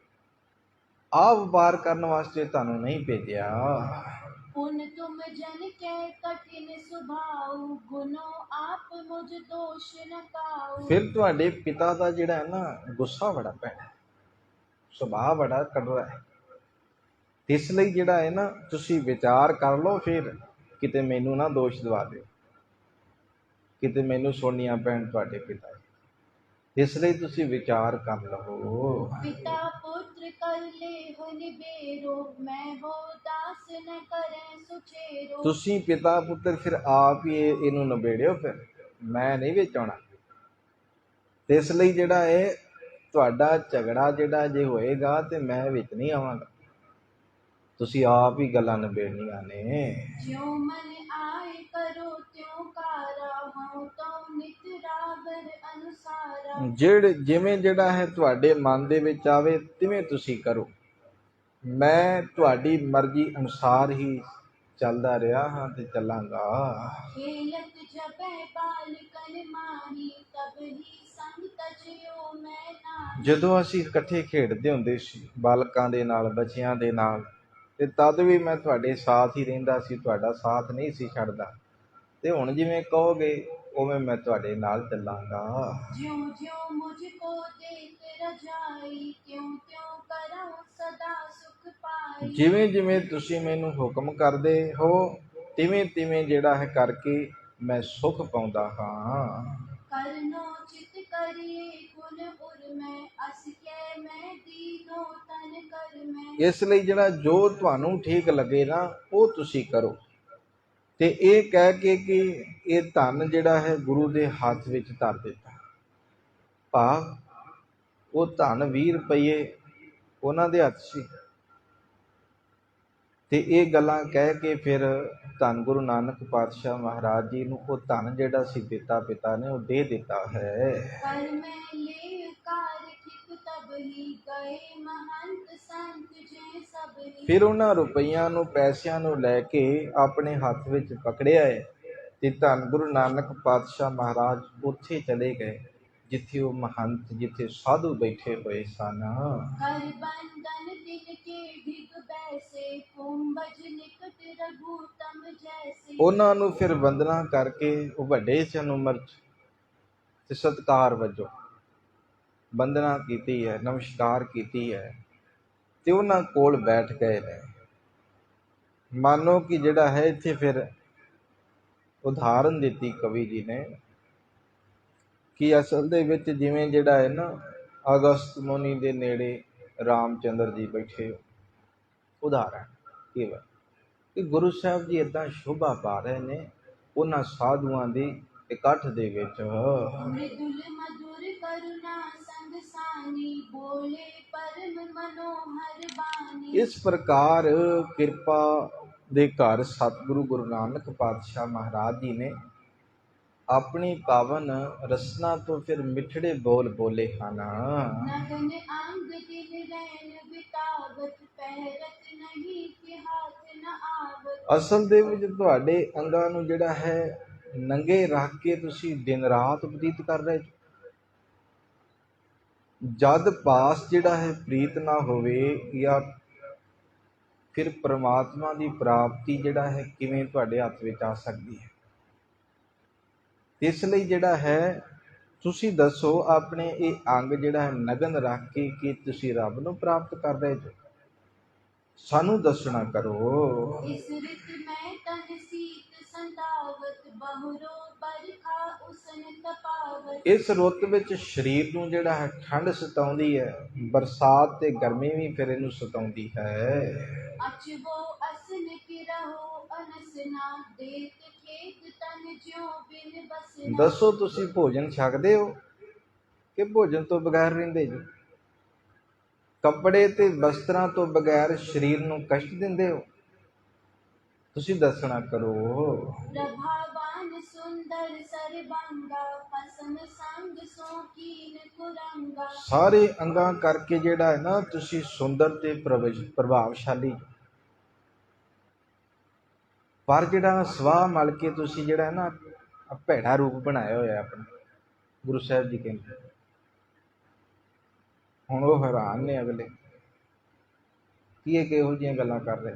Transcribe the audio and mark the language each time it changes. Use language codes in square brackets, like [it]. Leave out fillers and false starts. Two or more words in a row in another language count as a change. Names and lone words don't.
[pa] ਆਹ ਵਪਾਰ ਕਰਨ ਵਾਸਤੇ ਤੁਹਾਨੂੰ ਨਹੀਂ ਭੇਜਿਆ। [bra] पुन तुम जन के कठिन स्वभाव, गुनो आप मुझ दोष न काऊ। [pa] ਫਿਰ ਤੁਹਾਡੇ ਪਿਤਾ ਦਾ ਜਿਹੜਾ ਹੈ ਨਾ ਗੁੱਸਾ ਬੜਾ ਪੈਣਾ, ਸੁਭਾਅ ਬੜਾ ਕੜਵਾ ਹੈ। ਇਸ ਲਈ ਜਿਹੜਾ ਹੈ ਨਾ ਤੁਸੀਂ ਵਿਚਾਰ ਕਰ ਲਓ, ਫਿਰ ਕਿਤੇ ਮੈਨੂੰ ਨਾ ਦੋਸ਼ ਦਵਾ ਦਿਓ, ਕਿਤੇ ਮੈਨੂੰ ਸੁਣਨੀਆਂ ਪੈਣ ਤੁਹਾਡੇ ਪਿਤਾ ਜੀ। ਇਸ ਲਈ ਤੁਸੀਂ ਵਿਚਾਰ ਕਰ ਲਓ। [bra] पिता पुत्र कर ले निबेरो, मैं हो दास न करे सुचेरो। [pa] ਤੁਸੀਂ ਪਿਤਾ ਪੁੱਤਰ ਫਿਰ ਆਪ ਹੀ ਇਹਨੂੰ ਨਿਬੇੜਿਓ, ਫਿਰ ਮੈਂ ਨਹੀਂ ਵਿੱਚ ਆਉਣਾ। ਤੇ ਇਸ ਲਈ ਜਿਹੜਾ ਇਹ ਤੁਹਾਡਾ ਝਗੜਾ ਜਿਹੜਾ ਜੇ ਹੋਏਗਾ ਤੇ ਮੈਂ ਵਿੱਚ ਨਹੀਂ ਆਵਾਂਗਾ, ਤੁਸੀਂ ਆਪ ਹੀ ਗੱਲਾਂ ਨਿਬੇੜਨੀਆਂ ਨੇ। [bra] ज्यों मन आए करो त्यों कारा, हूँ तो नित रागर अनुसारा। [pa] ਜਿਵੇਂ ਜਿਹੜਾ ਹੈ ਤੁਹਾਡੇ ਮਨ ਦੇ ਵਿੱਚ ਆਵੇ ਤਿਵੇਂ ਤੁਸੀਂ ਕਰੋ, ਮੈਂ ਤੁਹਾਡੀ ਮਰਜ਼ੀ ਅਨੁਸਾਰ ਹੀ ਚੱਲਦਾ ਰਿਹਾ ਹਾਂ ਤੇ ਚੱਲਾਂਗਾ। [bra] खेलत जबै बालकन माही, तब ही संग तजियो मैं नाही। [pa] ਜਦੋਂ ਅਸੀਂ ਇਕੱਠੇ ਖੇਡਦੇ ਹੁੰਦੇ ਸੀ ਬਾਲਕਾਂ ਦੇ ਨਾਲ, ਬੱਚਿਆਂ ਦੇ ਨਾਲ, ਤੇ ਤਦ ਵੀ ਮੈਂ ਤੁਹਾਡੇ ਸਾਥ ਹੀ ਰਹਿੰਦਾ ਸੀ, ਤੁਹਾਡਾ ਸਾਥ ਨਹੀਂ ਸੀ ਛੱਡਦਾ। ਤੇ ਹੁਣ ਜਿਵੇਂ ਕਹੋਗੇ ਉਵੇਂ ਮੈਂ ਤੁਹਾਡੇ ਨਾਲ ਚੱਲਾਂਗਾ। [bra] ज्यों ज्यों मुझको देख रजाई, त्यों त्यों करूं सदा सुख पाई। [pa] ਜਿਵੇਂ ਜਿਵੇਂ ਤੁਸੀਂ ਮੈਨੂੰ ਹੁਕਮ ਕਰਦੇ ਹੋ ਤਿਵੇਂ ਤਿਵੇਂ ਜਿਹੜਾ ਹੈ ਕਰਕੇ ਮੈਂ ਸੁੱਖ ਪਾਉਂਦਾ ਹਾਂ। [bra] करनो चित करिए गुण उर में, अस के मैं दीनो तन कर में। [pa] ਇਸ ਲਈ ਜਿਹੜਾ ਜੋ ਤੁਹਾਨੂੰ ਠੀਕ ਲੱਗੇ ਨਾ ਉਹ ਤੁਸੀਂ ਕਰੋ। ਤੇ ਇਹ ਕਹਿ ਕੇ ਕਿ ਇਹ ਧਨ ਜਿਹੜਾ ਹੈ ਗੁਰੂ ਦੇ ਹੱਥ ਵਿੱਚ ਧਰ ਦਿੱਤਾ। ਭਾਵ ਉਹ ਧਨ 20 ਰੁਪਏ ਉਹਨਾਂ ਦੇ ਹੱਥ ਸੀ। ਤੇ ਇਹ ਗੱਲਾਂ ਕਹਿ ਕੇ ਫਿਰ ਧੰਨ ਗੁਰੂ ਨਾਨਕ ਪਾਤਸ਼ਾਹ ਮਹਾਰਾਜ ਜੀ ਨੂੰ ਉਹ ਧਨ ਜਿਹੜਾ ਸੀ ਦਿੱਤਾ ਪਿਤਾ ਨੇ, ਉਹ ਦੇ ਦਿੱਤਾ ਹੈ। [bra] कर में ले कार ठीक तब ही, गए महंत संत जे सब ही। [pa] ਫਿਰ ਉਹਨਾਂ ਰੁਪਈਆਂ ਨੂੰ, ਪੈਸਿਆਂ ਨੂੰ ਲੈ ਕੇ ਆਪਣੇ ਹੱਥ ਵਿੱਚ ਪਕੜਿਆ ਹੈ ਤੇ ਧੰਨ ਗੁਰੂ ਨਾਨਕ ਪਾਤਸ਼ਾਹ ਮਹਾਰਾਜ ਉੱਥੇ ਚਲੇ ਗਏ ਜਿੱਥੇ ਉਹ ਮਹੰਤ, ਜਿੱਥੇ ਸਾਧੂ ਬੈਠੇ ਹੋਏ ਸਨ, [bra] कर बंधन दिन के ढिग बैसे कुंभज निकट रघुतम जैसे। [pa] ਉਹਨਾਂ ਨੂੰ ਫਿਰ ਵੰਦਨਾ ਕਰਕੇ, ਉਹ ਵੱਡੇ ਸਨ ਉਮਰ 'ਚ, ਤੇ ਸਤਿਕਾਰ ਵਜੋਂ ਵੰਦਨਾ ਕੀਤੀ ਹੈ, ਨਮਸਕਾਰ ਕੀਤੀ ਹੈ, ਤੇ ਉਹਨਾਂ ਕੋਲ ਬੈਠ ਗਏ ਨੇ। ਮਾਨੋ ਕਿ ਜਿਹੜਾ ਹੈ ਇੱਥੇ ਫਿਰ ਉਦਾਹਰਨ ਦਿੱਤੀ ਕਵੀ ਜੀ ਨੇ ਕਿ ਅਸਲ ਦੇ ਵਿੱਚ ਜਿਵੇਂ ਜਿਹੜਾ ਹੈ ਨਾ ਅਗਸਤ ਮੁਨੀ ਦੇ ਨੇੜੇ ਰਾਮਚੰਦਰ ਜੀ ਬੈਠੇ ਹੋ, ਉਦਾਹਰਨ ਕੇਵਲ ਕਿ ਗੁਰੂ ਸਾਹਿਬ ਜੀ ਇੱਦਾਂ ਸ਼ੋਭਾ ਪਾ ਰਹੇ ਨੇ ਉਹਨਾਂ ਸਾਧੂਆਂ ਦੀ ਇਕੱਠ ਦੇ ਵਿੱਚ। [bra] मृदुल मधुर करुणा संग सानी बोले परम मनोहर बानी। [pa] ਇਸ ਪ੍ਰਕਾਰ ਕਿਰਪਾ ਦੇ ਘਰ ਸਤਿਗੁਰੂ ਗੁਰੂ ਨਾਨਕ ਪਾਤਸ਼ਾਹ ਮਹਾਰਾਜ ਜੀ ਨੇ ਆਪਣੀ ਪਾਵਨ ਰਸਨਾ ਤੋਂ ਫਿਰ ਮਿੱਠੜੇ ਬੋਲ ਬੋਲੇ ਹਨ। [bra] नगन अंग दिन रैन बितावत पहरत नहीं कि हाथ न आवत। [pa] ਅਸਲ ਦੇ ਵਿੱਚ ਤੁਹਾਡੇ ਅੰਗਾਂ ਨੂੰ ਜਿਹੜਾ ਹੈ ਨੰਗੇ ਰੱਖ ਕੇ ਤੁਸੀਂ ਦਿਨ ਰਾਤ ਬਤੀਤ ਕਰ ਰਹੇ ਹੋ। ਜਦ ਪਾਸ ਜਿਹੜਾ ਹੈ ਪ੍ਰੀਤ ਨਾ ਹੋਵੇ, ਜਾਂ ਫਿਰ ਪ੍ਰਮਾਤਮਾ ਦੀ ਪ੍ਰਾਪਤੀ ਜਿਹੜਾ ਹੈ ਕਿਵੇਂ ਤੁਹਾਡੇ ਹੱਥ ਵਿੱਚ ਆ ਸਕਦੀ ਹੈ। ਇਸ ਲਈ ਜਿਹੜਾ ਹੈ ਤੁਸੀਂ ਦੱਸੋ ਆਪਣੇ ਇਹ ਅੰਗ ਜਿਹੜਾ ਹੈ ਨਗਨ ਰੱਖ ਕੇ ਕਿ ਤੁਸੀਂ ਰੱਬ ਨੂੰ ਪ੍ਰਾਪਤ ਕਰ ਰਹੇ ਹੋ। ਸਾਨੂੰ ਦੱਸਣਾ ਕਰੋ। [bra] इस ऋत में तन सीत संतावत बहुरो बरखा उसन तपावत। [pa] ਇਸ ਰੁੱਤ ਵਿੱਚ ਸਰੀਰ ਨੂੰ ਜਿਹੜਾ ਹੈ ਠੰਡ ਸਤਾਉਂਦੀ ਹੈ, ਬਰਸਾਤ ਤੇ ਗਰਮੀ ਵੀ ਫਿਰ ਇਹਨੂੰ ਸਤਾਉਂਦੀ ਹੈ। [bra] अचवो असन की रहो अनसना देत खेत तन ज्यों बिन बसना। [pa] ਦੱਸੋ ਤੁਸੀਂ ਭੋਜਨ ਛਕਦੇ ਹੋ ਕਿ ਭੋਜਨ ਤੋਂ ਬਗੈਰ ਰਹਿੰਦੇ ਜੀ? ਕੱਪੜੇ ਤੇ ਵਸਤਰਾਂ ਤੋਂ ਬਗੈਰ ਸਰੀਰ ਨੂੰ ਕਸ਼ਟ ਦਿੰਦੇ ਹੋ? ਤੁਸੀਂ ਦੱਸਣਾ ਕਰੋ। [bra] प्रभावान सुंदर सरबंगा पसम संग सो कीन कुरंगा। [pa] ਸਾਰੇ ਅੰਗਾਂ ਕਰਕੇ ਜਿਹੜਾ ਹੈ ਨਾ ਤੁਸੀਂ ਸੁੰਦਰ ਤੇ ਪ੍ਰਭਾਵਸ਼ਾਲੀ, ਪਰ ਜਿਹੜਾ ਸਵਾਹ ਮਲ ਕੇ ਤੁਸੀਂ ਜਿਹੜਾ ਹੈ ਨਾ ਭੈੜਾ ਰੂਪ ਬਣਾਇਆ ਹੋਇਆ ਆਪਣਾ। ਗੁਰੂ ਸਾਹਿਬ ਜੀ ਕਹਿੰਦੇ, ਹੁਣ ਉਹ ਹੈਰਾਨ ਨੇ ਅਗਲੇ ਕਿ ਇਹ ਕਿਹੋ ਜਿਹੀਆਂ ਗੱਲਾਂ ਕਰ ਰਹੇ।